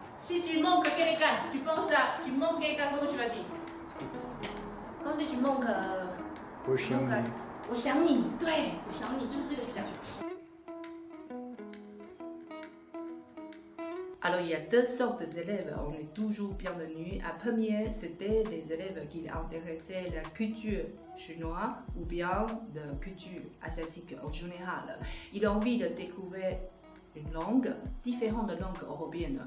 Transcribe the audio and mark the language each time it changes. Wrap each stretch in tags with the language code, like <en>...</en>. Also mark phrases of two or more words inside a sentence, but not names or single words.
<fr>Si tu manques quelqu'un, tu penses à, tu manques quelqu'un, comment tu vas dire? Quand tu manques,</fr> <zh>我想你。我想你，对，我想你就是这个想。</zh> <fr>Alors, il y a deux sortes d'élèves, on est toujours bienvenus. À première, c'était des élèves qui intéressaient la culture chinoise ou bien la culture asiatique en général. Ils ont envie de découvrir une langue, différentes langues européennes.</fr>